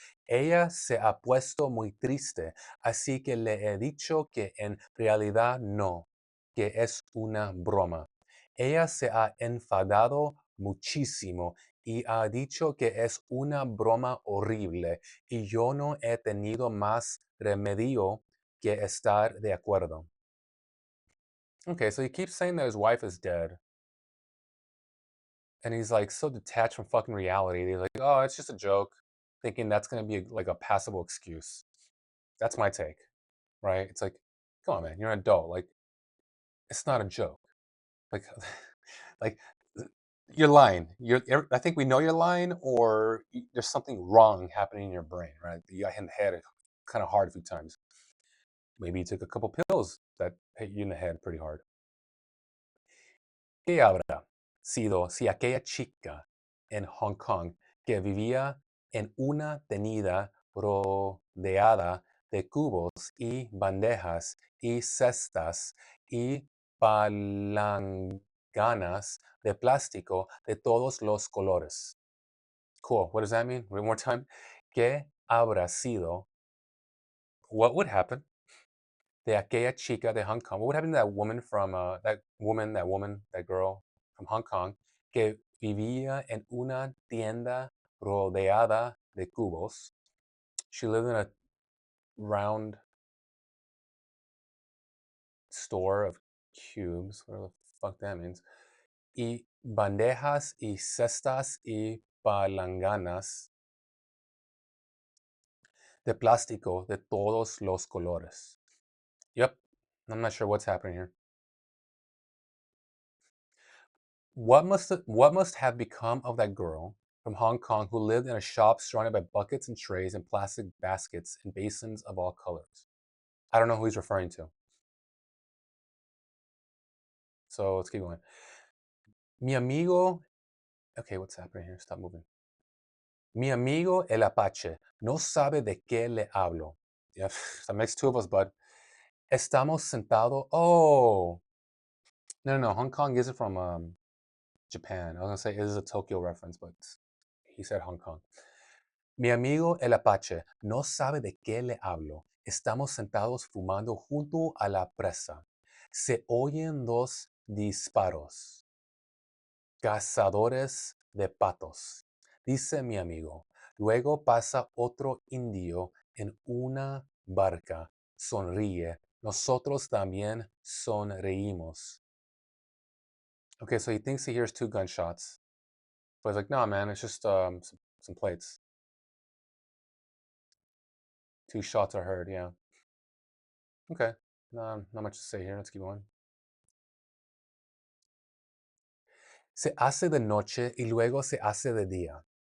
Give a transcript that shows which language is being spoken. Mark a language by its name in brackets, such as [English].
[Spanish] Ella se ha puesto muy triste, así que le he dicho que en realidad no, que es una broma. Ella se ha enfadado muchísimo y ha dicho que es una broma horrible y yo no he tenido más remedio que estar de acuerdo. [English] Okay, so he keeps saying that his wife is dead. And he's like so detached from fucking reality. He's like, oh, it's just a joke, thinking that's gonna be like a passable excuse. That's my take, right? It's like, come on, man, you're an adult. Like, it's not a joke. Like, like you're lying. I think we know you're lying, or there's something wrong happening in your brain, right? You got hit in the head kind of hard a few times. Maybe you took a couple pills that hit you in the head pretty hard. [Spanish] ¿Qué habrá sido si aquella chica en Hong Kong que vivía en una tenida rodeada de cubos y bandejas y cestas y palanganas de plástico de todos los colores? [English] Cool. What does that mean? One more time. [Spanish] ¿Qué habrá sido? [English] What would happen [Spanish] de aquella chica de Hong Kong? [English] What would happen to that woman from that girl from Hong Kong [Spanish] que vivía en una tienda rodeada de cubos? [English] She lived in a round store of cubes, whatever the fuck that means. [Spanish] Y bandejas y cestas y palanganas de plástico de todos los colores. [English] Yep, I'm not sure what's happening here. What must have become of that girl from Hong Kong who lived in a shop surrounded by buckets and trays and plastic baskets and basins of all colors? I don't know who he's referring to. So let's keep going. [Spanish] Mi amigo. [English] Okay, what's happening here? Stop moving. [Spanish] Mi amigo el Apache no sabe de qué le hablo. [English] Yeah, that makes two of us, bud. [Spanish] Estamos sentados. [English] Oh, no, no, no. Hong Kong isn't from Japan. I was gonna say it is a Tokyo reference, but he said Hong Kong. [Spanish] Mi amigo el Apache no sabe de qué le hablo. Estamos sentados fumando junto a la presa. Se oyen dos disparos. Cazadores de patos, dice mi amigo. Luego pasa otro indio en una barca. Sonríe. Nosotros también sonreímos. [English] Okay, so he thinks he hears two gunshots. But he's like, no, man, it's just some plates. Two shots are heard, yeah. Okay, not much to say here. Let's keep going. [Spanish] Se hace de noche y luego se hace de día.